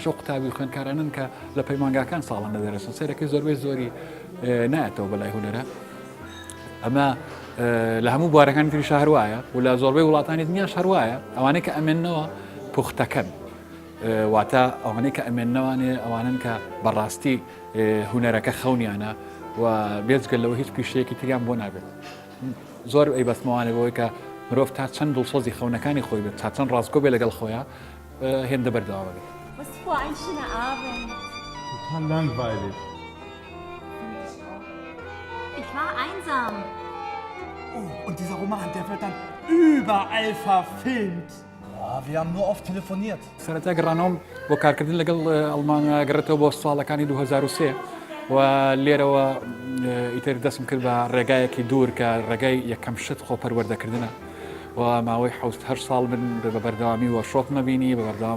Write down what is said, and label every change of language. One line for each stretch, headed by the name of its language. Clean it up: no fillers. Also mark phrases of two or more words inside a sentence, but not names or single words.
Central Kurdish: ئەو قوتابی و خوێندکارانن کە لە پەیمانگاکان ساڵان دەدەرەچن سەرەکەی زۆربەی زۆری نایەتەوە بەلای هوەرە ئەمە لە هەموو بوارەکانی تری شار وایە و لە زۆربەی وڵاتانی دنیاش هەروایە ئەوانەی کە ئەمێننەوە پوختەکەن واتە ئەوانەی کە ئەمێننەوانێ ئەوانن کە بەڕاستی هوەرەکە خەونیانە و بێجگەل لەوە هیچ پیشەیەکی تریان بۆ نابێت زۆر ئەی بەسمەوانێ بەوەی کە مرۆڤ تا چەند دڵسۆزی خەونەکانی خۆی بێت تا چەند ڕاستگۆ بێ لەگەڵ خۆیان هێندە بەردەوا بێت.
German: Was für ein schöner Abend. Total langweilig. Ich war einsam. Oh, und dieser Roman, der wird dann überall verfilmt. Oh, wir haben nur oft telefoniert.
Central Kurdish: سەرەتا گەڕانەوەم بۆ کارکردن لەگەڵ ئەڵمانیا گەڕێتەوە بۆ ساڵەکانی 2003 و لێرەوە ئیتر دەستم کرد بە ڕێگایەکی دوور کە ڕێگای یەکەم شت خۆپەروەردەکردنە و ماوەی 8 ساڵ من بە بەردەوامی وە شۆک مەبینی بە بەردەوام